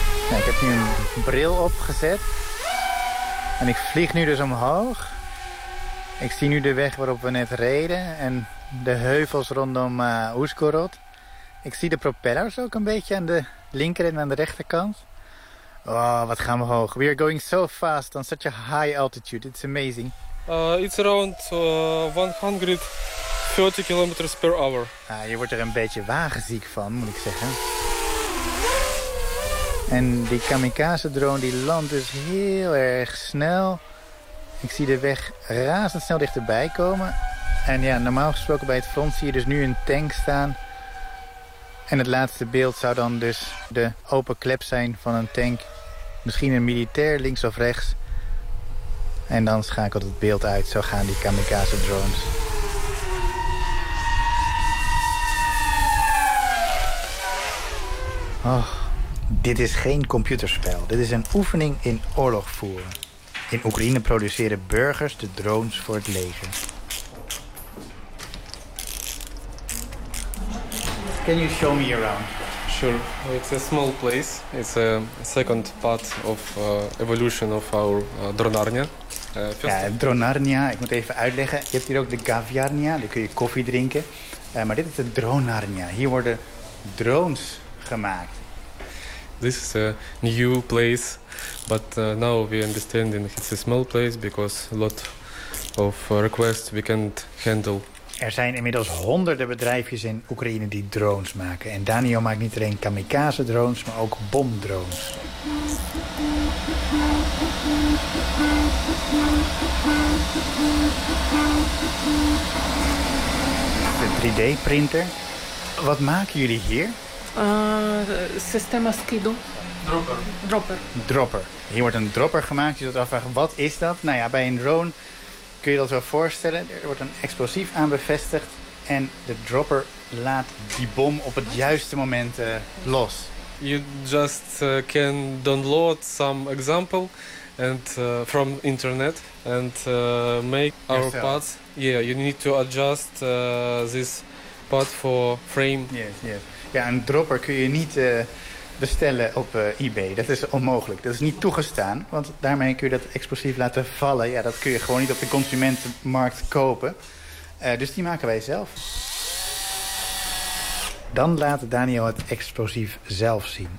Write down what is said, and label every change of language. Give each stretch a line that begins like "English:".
Dutch: Ja, ik heb nu een bril opgezet en ik vlieg nu dus omhoog. Ik zie nu de weg waarop we net reden en de heuvels rondom Uzhgorod. Ik zie de propellers ook een beetje aan de linker en aan de rechterkant. Oh, wat gaan we hoog.
English: We are going so fast on such a high altitude. It's amazing. It's around 130 kilometers per hour.
Dutch: Je wordt er een beetje wagenziek van, moet ik zeggen. En die kamikaze drone die landt dus heel erg snel. Ik zie de weg razendsnel dichterbij komen. En ja, normaal gesproken bij het front zie je dus nu een tank staan. En het laatste beeld zou dan dus de open klep zijn van een tank. Misschien een militair links of rechts. En dan schakelt het beeld uit. Zo gaan die kamikaze drones. Oh, dit is geen computerspel. Dit is een oefening in oorlog voeren. In Oekraïne produceren burgers de drones voor het leger.
English: Can you show me around? Sure. It's a small place. It's a second part of evolution of our Dronarnia.
Dutch: Dronarnia, ik moet even uitleggen. Je hebt hier ook de Gaviarnia, daar kun je koffie drinken. Maar dit is de Dronarnia. Hier worden drones gemaakt.
English: This is a new place, but now we understand that it's a small place because a lot of requests we can't handle.
Dutch: Er zijn inmiddels honderden bedrijfjes in Oekraïne die drones maken. En Daniel maakt niet alleen kamikaze drones, maar ook bomdrones. De 3D-printer. Wat maken jullie hier? Sistema Skido.
English: Dropper. Dropper. Dropper.
Dutch: Hier wordt een dropper gemaakt. Je zult afvragen, wat is dat? Nou ja, bij een drone kun je dat wel voorstellen. Er wordt een explosief aan bevestigd en de dropper laat die bom op het juiste moment los.
English: You just can download some example and from internet and make our parts. Yeah, you need to adjust this part for frame. Yes, yes.
Dutch: Ja, een dropper kun je niet bestellen op eBay. Dat is onmogelijk. Dat is niet toegestaan. Want daarmee kun je dat explosief laten vallen. Ja, dat kun je gewoon niet op de consumentenmarkt kopen. Dus die maken wij zelf. Dan laat Daniel het explosief zelf zien.